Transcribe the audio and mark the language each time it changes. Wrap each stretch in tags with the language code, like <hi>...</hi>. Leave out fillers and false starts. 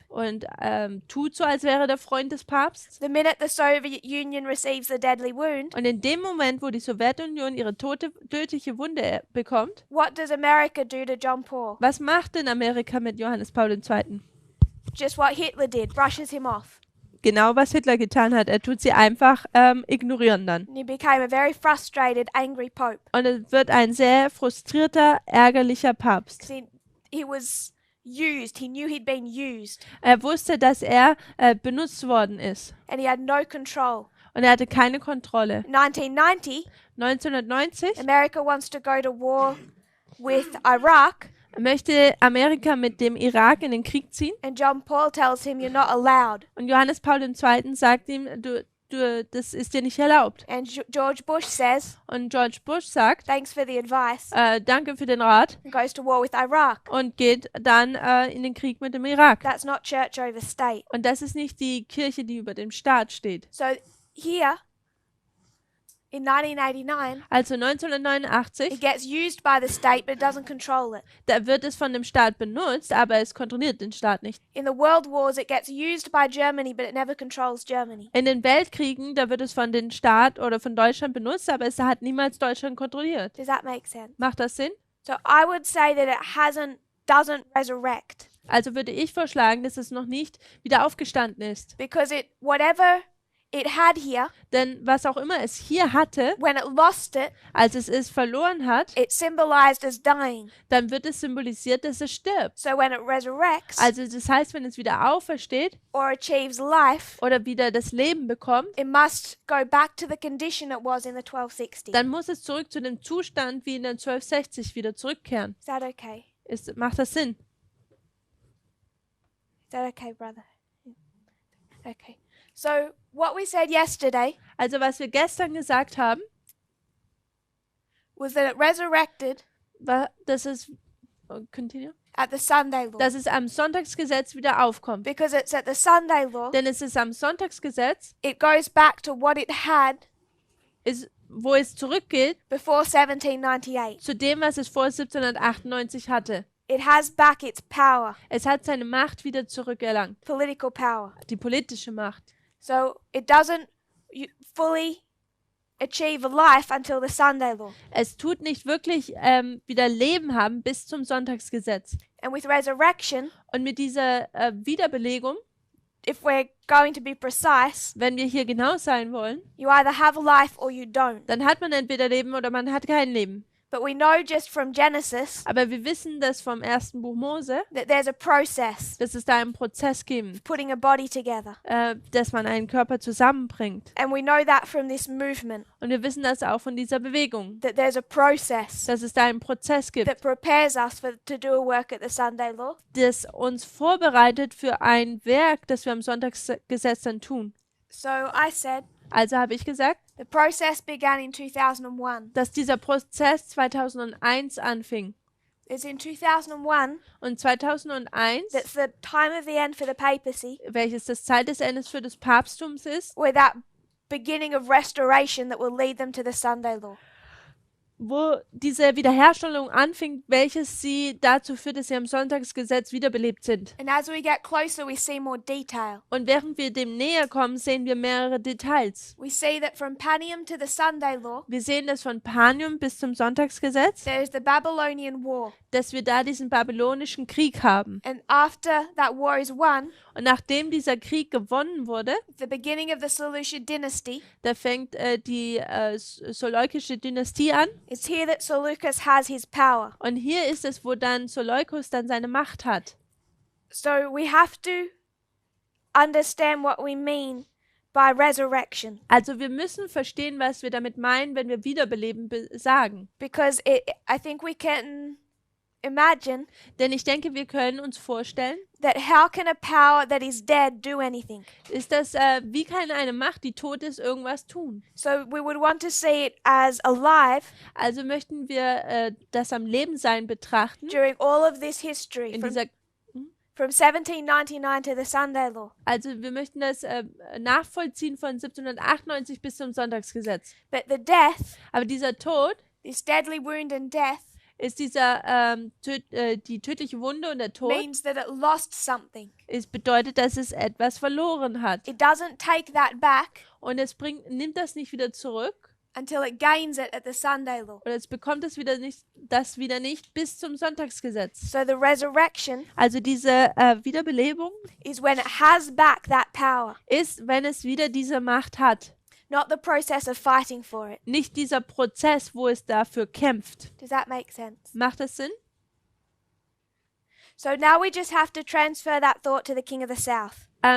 <de>und tut so, als wäre der Freund des Papstes.</de> <en>The minute the Soviet Union receives the deadly wound,</en> <de>Und in dem Moment, wo die Sowjetunion ihre tödliche Wunde bekommt,</de> <en>what does America do to John Paul?</en> <de>was macht denn Amerika mit Johannes Paul II.?</de> <en>Just what Hitler did, brushes him off.</en> <de>Genau, was Hitler getan hat. Er tut sie einfach ignorieren dann.</de> <en>And he became a very frustrated, angry Pope.</en> <de>Und es wird ein sehr frustrierter, ärgerlicher Papst.</de> <en>'Cause he was used. He knew he'd been used.</en> <de>Er wusste, dass er benutzt worden ist.</de> <en>And he had no control.</en> <de>Und er hatte keine Kontrolle.</de> <en>1990,</en> <de>1990</de> <en>America wants to go to war with Iraq.</en> <de>möchte Amerika mit dem Irak in den Krieg ziehen.</de> <en>And John Paul tells him, you're not allowed.</en> <de>Und Johannes Paul II. Sagt ihm, das ist dir nicht erlaubt.</de> <en>And George Bush says,</en> <de>Und George Bush sagt,</de> <en>thanks for the advice,</en> <de>danke für den Rat</de> <en>and goes to war with Iraq.</en> <de>und geht dann in den Krieg mit dem Irak.</de> <en>That's not church over state.</en> <de>Und das ist nicht die Kirche, die über dem Staat steht.</de> <en>So here, in 1989,</en> <de>Also</de> <en>it</en> <de>1989,</de> <en>gets used by the state, but it doesn't control it.</en> <de>da wird es von dem Staat benutzt, aber es kontrolliert den Staat nicht.</de> <en>In the world wars, it gets used by Germany, but it never controls Germany.</en> <de>In den Weltkriegen, da wird es von den Staat oder von Deutschland benutzt, aber es hat niemals Deutschland kontrolliert.</de> <en>Does that make sense?</en> <de>Macht das Sinn?</de> <en>So I would say that it doesn't resurrect</en> <de>Also würde ich vorschlagen, dass es noch nicht wieder aufgestanden ist.</de> <en>because whatever it had here,</en> <de>Denn was auch immer es hier hatte,</de> <en>when it lost it,</en> <de>als es verloren hat,</de> <en>it symbolized as dying.</en> <de>dann wird es symbolisiert, dass es stirbt.</de> <en>So when it resurrects</en> <de>Also das heißt, wenn es wieder aufersteht</de> <en>or achieves life,</en> <de>oder wieder das Leben bekommt,</de> <en>it must go back to the condition it was in the 1260.</en> <de>dann muss es zurück zu dem Zustand wie in den 1260 wieder zurückkehren.</de> <en>Is that okay?</en> <de>Macht das Sinn?</de> <en>Is that okay, brother? Okay. So what we said yesterday</en> <de>Also was wir gestern gesagt haben,</de> <en>was that it resurrected</en> <de>war, dass es</de> <en>continue, at the Sunday law.</en> <de>dass es am Sonntagsgesetz wieder aufkommt.</de> <en>Because it's at the Sunday law,</en> <de>Denn es ist am Sonntagsgesetz,</de> <en>it goes back to what it had</en> <de>wo es zurückgeht</de> <en>before 1798.</en> <de>zu dem, was es vor 1798 hatte.</de> <en>It has back its power,</en> <de>Es hat seine Macht wieder zurückerlangt,</de> <en>political power.</en> <de>die politische Macht.</de> <en>So it doesn't fully achieve a life until the Sunday law.</en> <de>Es tut nicht wirklich wieder Leben haben bis zum Sonntagsgesetz.</de> <en>And with resurrection,</en> <de>Und mit dieser Wiederbelegung,</de> <en>if we're going to be precise,</en> <de>wenn wir hier genau sein wollen,</de> <en>you either have a life or you don't.</en> <de>dann hat man entweder Leben oder man hat kein Leben.</de> <en>But we know just from Genesis</en> <de>Aber wir wissen das vom ersten Buch Mose,</de> <en>that there's a process</en> <de>dass es da einen Prozess gibt,</de> <en>of putting a body together.</en> <de>dass man einen Körper zusammenbringt.</de> <en>And we know that from this movement,</en> <de>Und wir wissen das auch von dieser Bewegung,</de> <en>that there's a process</en> <de>dass es da einen Prozess gibt,</de> <en>that prepares us to do a work at the Sunday law.</en> <de>das uns vorbereitet für ein Werk, das wir am Sonntagsgesetz dann tun.</de> <en>So I said</en> <de>Also habe ich gesagt,</de> <en>the process began in 2001.</en> <de>dass dieser Prozess 2001 anfing.</de> <en>It's in 2001</en> <de>Und 2001,</de> <en>that's the time of the end for the papacy,</en> <de>welches das Zeit des Endes für das Papsttums ist,</de> <en>where that beginning of restoration that will lead them to the Sunday law.</en> <de>wo diese Wiederherstellung anfing, welches sie dazu führt, dass sie am Sonntagsgesetz wiederbelebt sind.</de> <en>And as we get closer, we see more detail.</en> <de>Und während wir dem näher kommen, sehen wir mehrere Details.</de> <en>We see that from Panium to the Sunday law,</en> <de>Wir sehen das von Panium bis zum Sonntagsgesetz,</de> <en>there is the Babylonian War.</en> <de>dass wir da diesen babylonischen Krieg haben.</de> <en>And after that war is won,</en> <de>Und nachdem dieser Krieg gewonnen wurde,</de> <en>the beginning of the Seleucid dynasty,</en> <de>da fängt die Seleukische Dynastie an.</de> <en>it's here that Seleucus has his power.</en> <de>Und hier ist es, wo dann Seleukos dann seine Macht hat.</de> <en>So we have to understand what we mean by resurrection,</en> <de>Also wir müssen verstehen, was wir damit meinen, wenn wir Wiederbeleben sagen.</de> <en>because I think we can imagine</en> <de>Denn ich denke, wir können uns vorstellen,</de> <en>that how can a power that is dead do anything?</en> <de>ist das, wie kann eine Macht, die tot ist, irgendwas tun?</de> <en>So we would want to see it as alive</en> <de>Also möchten wir das am Lebensein betrachten,</de> <en>during all of this history,</en> <de>in</de> <en>from</en> <de>dieser,</de> <en>from 1799 to the Sunday law.</en> <de>also wir möchten das nachvollziehen von 1798 bis zum Sonntagsgesetz.</de> <en>But the death,</en> <de>Aber dieser Tod</de> <en>this deadly wound and death,</en> <de>ist dieser, die tödliche Wunde und der Tod,</de> <en>means that it lost something.</en> <de>es bedeutet, dass es etwas verloren hat.</de> <en>It doesn't take that back</en> <de>Und es nimmt das nicht wieder zurück,</de> <en>until it gains it at the Sunday law.</en> <de>oder es bekommt das wieder nicht bis zum Sonntagsgesetz.</de> <en>So the resurrection</en> <de>Also diese Wiederbelebung</de> <en>is when it has back that power,</en> <de>ist, wenn es wieder diese Macht hat.</de> <en>not the process of fighting for it.</en> <de>Nicht dieser Prozess, wo es dafür kämpft.</de> <en>Does that make sense?</en> <de>Macht das Sinn?</de> <en>So now we just have to transfer that thought to the king of the south.</en>